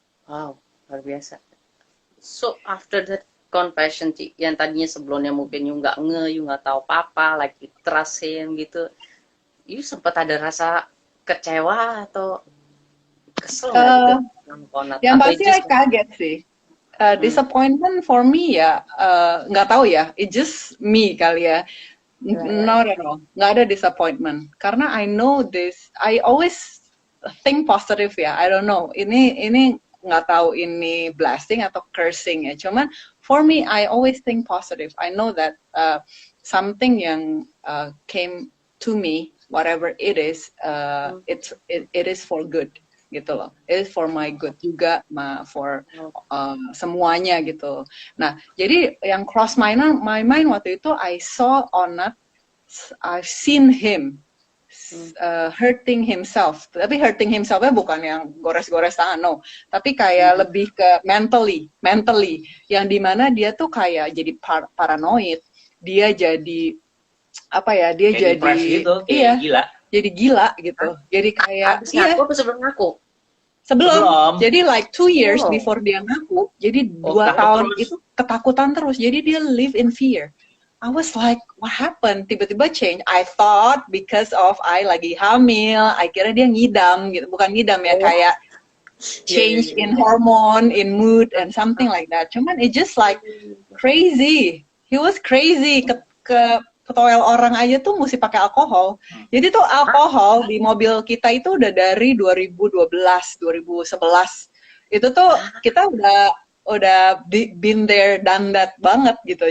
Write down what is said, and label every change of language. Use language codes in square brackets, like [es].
[id] Wow, luar biasa. [en] So after that confession, [id] Ci, yang tadinya sebelumnya mungkin you nggak tahu apa-apa, [en] like you trust him [id] gitu, you sempat ada rasa kecewa atau kesel nggak gitu sama Conrad? Yang Atau pasti I kaget sih. [en] Disappointment for me [id] ya, nggak tahu ya, [en] it just me [id] kali ya. No, nggak ada disappointment. Karena [en] I know this, I always think positive ya. I don't know, [id] ini nggak tahu ini blessing atau cursing ya. Cuman [en] for me, I always think positive. I know that something yang came to me, whatever it is, it is for good [id] gitu loh. [en] It is for my good juga, for semuanya gitu. [id] Nah, jadi yang [en] cross my mind [id] waktu itu, [en] I saw Onat, I've seen him hurting himself. [id] Tapi hurting himselfnya bukan yang gores-gores tangan, no. Tapi kayak lebih ke mentally, yang dimana dia tuh kayak jadi paranoid. Dia jadi apa ya? Dia kayak jadi gitu, kayak gila. Jadi gila gitu. Jadi kayak habis ngaku apa sebelum ngaku? Sebelum. Jadi like [en] 2 years before [id] dia ngaku. Jadi 2 tahun terus. Itu ketakutan terus. Jadi dia [en] live in fear. I was like, what happened? [id] Tiba-tiba [en] change. I thought because of I [id] lagi hamil, [en] I [id] kira dia ngidam gitu. Bukan ngidam ya, kayak [en] change in hormone, in mood, and something like that. Cuman it just like crazy. He was crazy. [id] Ke toilet orang aja tuh mesti pakai alkohol. Jadi tuh alkohol di mobil kita itu udah dari 2012, 2011. Itu tuh kita udah [en] been there, done that [id] banget gitu.